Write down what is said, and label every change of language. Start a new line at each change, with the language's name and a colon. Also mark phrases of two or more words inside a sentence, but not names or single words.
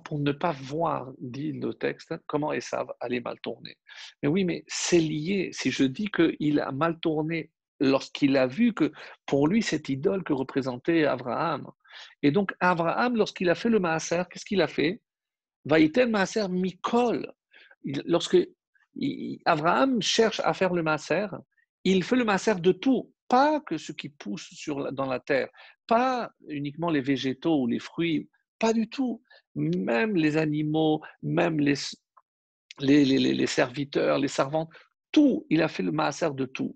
French: Pour ne pas voir, dit le texte, comment Esav allait mal tourner. Mais oui, mais c'est lié. Si je dis qu'il a mal tourné lorsqu'il a vu que pour lui, cette idole que représentait Abraham. Et donc, Abraham, lorsqu'il a fait le maaser, qu'est-ce qu'il a fait?
Hebrew: ויתן מעשר מכל.
French: Lorsque Abraham cherche à faire le maaser, il fait le maaser de tout, pas que ce qui pousse dans la terre, pas uniquement les végétaux ou les fruits, pas du tout. Même les animaux, même les serviteurs, les servantes, tout, il a fait le maaser de tout.